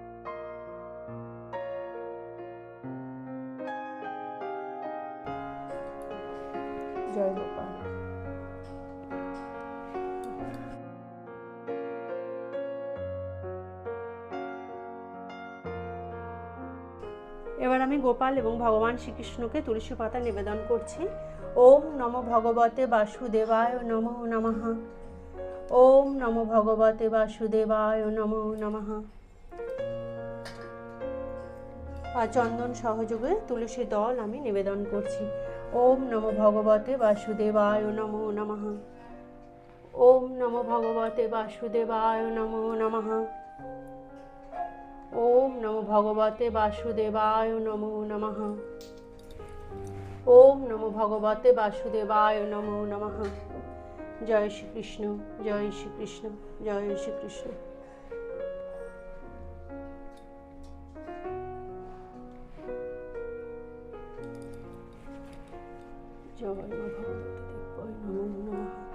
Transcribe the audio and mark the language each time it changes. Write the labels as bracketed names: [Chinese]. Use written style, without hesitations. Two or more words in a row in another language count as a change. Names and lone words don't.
[Bangla] জয় গোপাল। এবার আমি গোপাল এবং ভগবান শ্রীকৃষ্ণকে তুলসী পাতা নিবেদন করছি। [Sanskrit] ওম নমো ভগবতে বাসুদেবায় নমো নমঃ। ওম নমো ভগবতে বাসুদেবায় নমো নমঃ। [Bangla] আর চন্দন সহযোগে তুলসী দল আমি নিবেদন করছি। [Sanskrit] ওম নমো ভগবতে বাসুদেবায় নমো নমঃ। ওম নমো ভগবতে বাসুদেবায় নমো নমঃ। ওম নমো ভগবতে বাসুদেবায় নমো নমঃ। ওম নমো ভগবতে বাসুদেবায় নমো নমঃ। [Bangla] জয় শ্রীকৃষ্ণ, জয় শ্রীকৃষ্ণ, জয় শ্রীকৃষ্ণ। জয় মা ভগবতী [Sanskrit] দেব্যই নমো নমঃ।